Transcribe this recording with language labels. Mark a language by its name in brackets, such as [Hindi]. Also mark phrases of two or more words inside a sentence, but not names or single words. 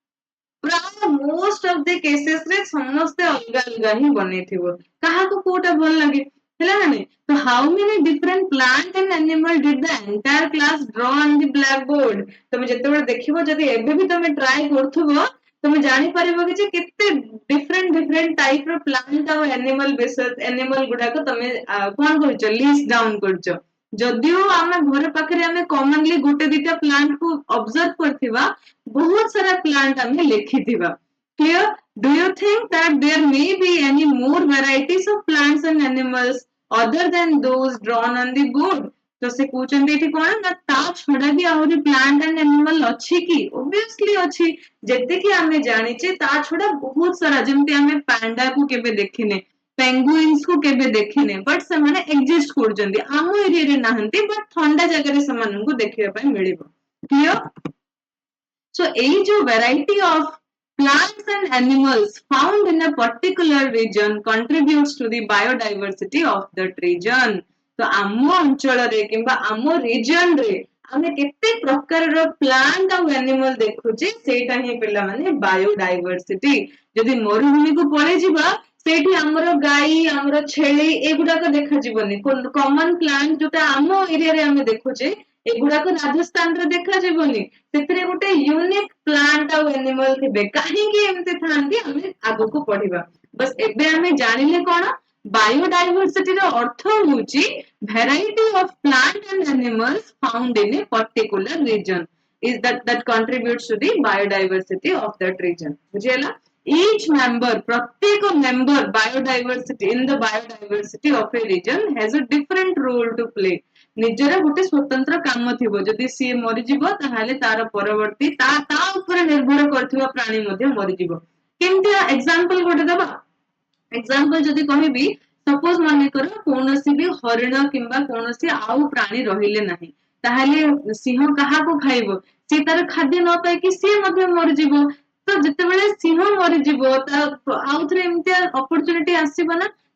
[Odia] ପ୍ରାୟ [English] most of the cases [Odia] ରେ ସମସ୍ତେ ଅଲଗା ଅଲଗା ହିଁ ବନେଇଥିବ କାହାକୁ କୋଉଟା ଭଲ ଲାଗେ ହେଲା ନା ନାଇଁ ତ [English] how many different plant and animal did the entire class draw on the black board [Odia] ତମେ ଯେତେବେଳେ ଦେଖିବ ଯଦି ଏବେ ବି ତମେ ଟ୍ରାଏ କରୁଥିବ ତମେ ଜାଣିପାରିବ କି ଯେ କେତେ [English] different type [Odia] ର ପ୍ଲାଣ୍ଟ ଆଉ ଆନିମଲ ଗୁଡାକ ତମେ କଣ କରୁଛ [English] list down [Odia] କରୁଛ ଯଦିଓ ଆମ ଘର ପାଖରେ ଆମେ କମନଲି ଗୋଟେ ଦିଟା ପ୍ଲାଣ୍ଟ କୁ ଅବଜର୍ଭ କରିଥିବା ବହୁତ ସାରା ପ୍ଲାଣ୍ଟ ଆମେ ଲେଖିଥିବା କ୍ଲିୟର [English] do you think that there may be any more varieties of plants and animals other than those drawn on the board [Odia] ତ ସେ କହୁଛନ୍ତି ଏଠି କଣ ନା ତା ଛଡା ବି ଆହୁରି [English] plant and animal [Odia] ଅଛି କି ଓବିୟସଲି ଅଛି ଯେତିକି ଆମେ ଜାଣିଛେ ତା ଛଡା ବହୁତ ସାରା ଯେମିତି ଆମେ ପାଣ୍ଡା କୁ କେବେ ଦେଖିନେ ପେଙ୍ଗୁଇନ୍ସ କୁ କେବେ ଦେଖିନେ ବଟ ସେମାନେ ଏକ୍ଜିଷ୍ଟ କରୁଛନ୍ତି ଆମ ଏରିଆରେ ନାହାନ୍ତି ବଟ ଥଣ୍ଡା ଜାଗାରେ ସେମାନଙ୍କୁ ଦେଖିବା ପାଇଁ ମିଳିବ କ୍ଲିୟର [English] so age of variety of plants and animals found in a particular region contributes to the biodiversity of that region. [Odia] ତ ଆମ ଅଞ୍ଚଳରେ କିମ୍ବା ଆମ ରିଜନରେ ଆମେ କେତେ ପ୍ରକାରର ପ୍ଲାଣ୍ଟ ଆଉ ଆନିମଲ ଦେଖୁଛେ ସେଇଟା ହିଁ ପିଲାମାନେ ବାୟୋଡାଇଭରସିଟି ଯଦି ମରୁଭୂମିକୁ ପଳେଇଯିବା ସେଇଠି ଆମର ଗାଈ ଆମର ଛେଳି ଏଗୁଡାକ ଦେଖାଯିବନି [English] common plant [Odia] ଯୋଉଟା ଆମ ଏରିଆରେ ଆମେ ଦେଖୁଛେ ଏଗୁଡାକ ରାଜସ୍ଥାନରେ ଦେଖାଯିବନି ସେଥିରେ ଗୋଟେ [English] unique plant [Odia] ଆଉ ଆନିମଲ ଥିବେ କାହିଁକି ଏମିତି ଥାଆନ୍ତି ଆମେ ଆଗକୁ ପଢିବା ବସ୍ ଏବେ ଆମେ ଜାଣିଲେ କଣ ବାୟୋଡାଇଭରସିଟିର ଅର୍ଥ ହଉଛି [English] variety of plants and animals found in a particular region is that contributes to the biodiversity of that region ବୁଝିହେଲା each member ପ୍ରତ୍ୟେକ member biodiversity in the biodiversity of a region has a different role to play [Odia] ନିଜର ଗୋଟେ ସ୍ୱତନ୍ତ୍ର କାମ ଥିବ ଯଦି ସିଏ ମରିଯିବ ତାହେଲେ ତାର ପରବର୍ତ୍ତୀ ତା ଉପରେ ନିର୍ଭର କରୁଥିବା ପ୍ରାଣୀ ମଧ୍ୟ ମରିଯିବ କେମିତି ଏକ୍ସାମ୍ପଲ ଗୋଟେ ଦବା ଏକ୍ସାମ୍ପଲ ଯଦି କହିବି ସପୋଜ ମନେକର କୌଣସି ବି ହରିଣ କିମ୍ବା କୌଣସି ଆଉ ପ୍ରାଣୀ ରହିଲେ ନାହିଁ ତାହେଲେ ସିଂହ କାହାକୁ ଖାଇବ ସିଏ ତାର ଖାଦ୍ୟ ନ ପାଇକି ସିଏ ମଧ୍ୟ ମରିଯିବ ତ ଯେତେବେଳେ ସିଂହ ମରିଯିବ ତା ଆଉଥରେ ଏମିତିଆ ଅପରଚୁନିଟି ଆସିବ ନା